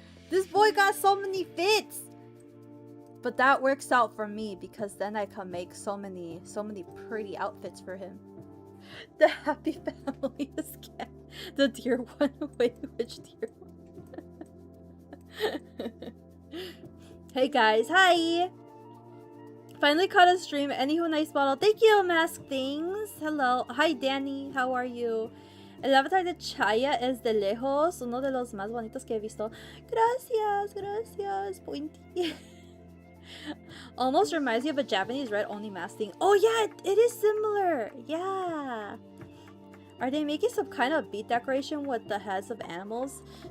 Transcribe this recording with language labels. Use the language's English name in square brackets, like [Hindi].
[English] This boy got so many fits. But that works out for me because then I can make so many pretty outfits for him. The happy family is cat. The deer one. Wait, which deer one? Hey guys, hi! Finally caught a stream. Anywho, nice bottle. Thank you, Mask Things. Hello. Hi, Danny. How are you? [Spanish] El avatar de Chaya es de lejos uno de los más bonitos que he visto. Gracias, gracias, Pointy. [English] Almost reminds me of a Japanese red-only mask thing. Oh yeah, it is similar. Yeah. Are they making some kind of bead decoration with the heads of animals?